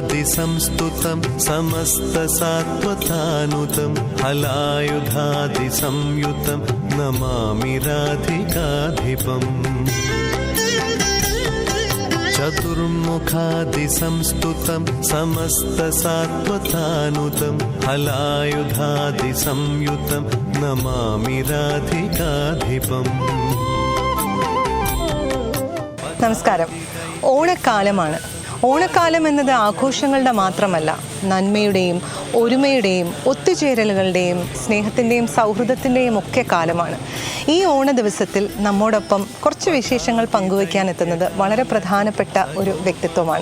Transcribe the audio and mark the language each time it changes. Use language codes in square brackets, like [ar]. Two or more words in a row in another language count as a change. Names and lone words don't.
[sa] संस्तुतं समस्तसात्वतानुतं हलायुधादिसंयुतं नमामि राधिकाधिपम् चतुर्मुखादिसंस्तुतं समस्तसात्वतानुतं हलायुधादिसंयुतं नमामि राधिकाधिपम्. [ml] നമസ്കാരം. ഓണക്കാലമാണ്. ഓണക്കാലം എന്നത് ആഘോഷങ്ങളുടെ മാത്രമല്ല, നന്മയുടെയും ഒരുമയുടെയും ഒത്തുചേരലുകളുടെയും സ്നേഹത്തിൻ്റെയും സൗഹൃദത്തിൻ്റെയും ഒക്കെ കാലമാണ്. ഈ ഓണ ദിവസത്തിൽ നമ്മോടൊപ്പം കുറച്ച് വിശേഷങ്ങൾ പങ്കുവയ്ക്കാനെത്തുന്നത് വളരെ പ്രധാനപ്പെട്ട ഒരു വ്യക്തിത്വമാണ്.